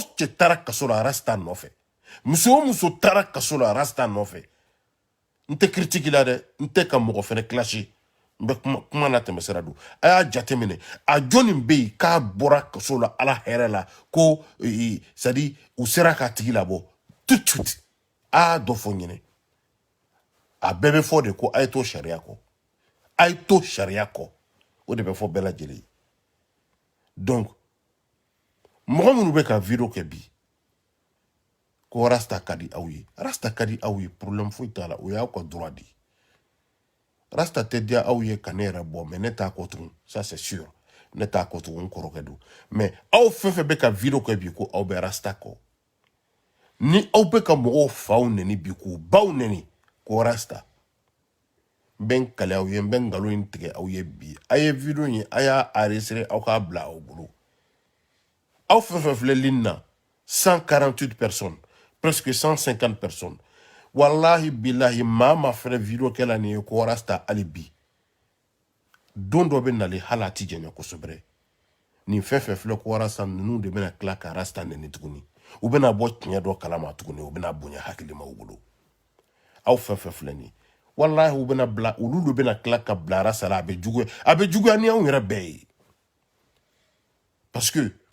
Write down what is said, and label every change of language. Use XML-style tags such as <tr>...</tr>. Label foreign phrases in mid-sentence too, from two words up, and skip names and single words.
<bm>cɛ taara kaso la rasta nɔfɛ muso o muso taara kaso la rasta nɔfɛ n tɛ critique la dɛ n tɛ ka mɔgɔ fɛnɛ clasher n bɛ kuma na tɛmɛ sira don a y'a jateminɛ a jɔnni bɛ yen k'a bɔra kaso la ala hɛrɛ la ko</bm> <fr>c'est à dire</fr> <bm>u sera k'a tigi labɔ</bm> <fr>tout de suite</fr> <bm>a y'a dɔ fɔ ɲinɛ a bɛɛ bɛ fɔ de ko a ye to sariya kɔ a ye to sariya kɔ o de bɛ fɔ bɛɛ lajɛlen ye donc mɔgɔ minnu bɛ ka video kɛ bi ko rasta ka di aw ye rasta ka di aw ye problème foyi t'a la o y'aw ka</bm> <fr>droit de</fr> <bm>rasta tɛ diya aw ye ka ne yɛrɛ bɔ mais ne t'a kɔ tugun</bm> <fr>ça c'est sûr</fr> <bm>ne t'a kɔ tugun n kɔrɔkɛ don mais aw fɛn fɛn bɛ ka video kɛ bi ko aw bɛ rasta kɔ ni aw bɛ ka mɔgɔw faw neni bi k'u baw neni ko rasta n bɛ n kale aw ye n bɛ nkalon in tigɛ aw ye bi a ye video in a y'a enregistré aw k'a bila aw bolo aw fɛn fɛn filɛ ligne na</bm> <fr>148 personnes presque 150 personnes</fr> <ar>والله بالله</ar> <bm>maa ma fɛnɛ video kɛla nin ye ko rasta hali bi don dɔ bɛ nale hali a ti jɛɲɛ kosɛbɛ nin fɛn fɛn filɛ ko rasta ninnu de bɛna tila ka rasta neni tuguni u bɛna bɔ tiɲɛ dɔ kalama tuguni u bɛna bonya hakilimaw bolo aw fɛn fɛn filɛ nin wallahi u bɛna bila olu de bɛna tila ka bila rasta la a bɛ juguya ni anw yɛrɛ bɛɛ ye</bm> <fr>parce que</fr>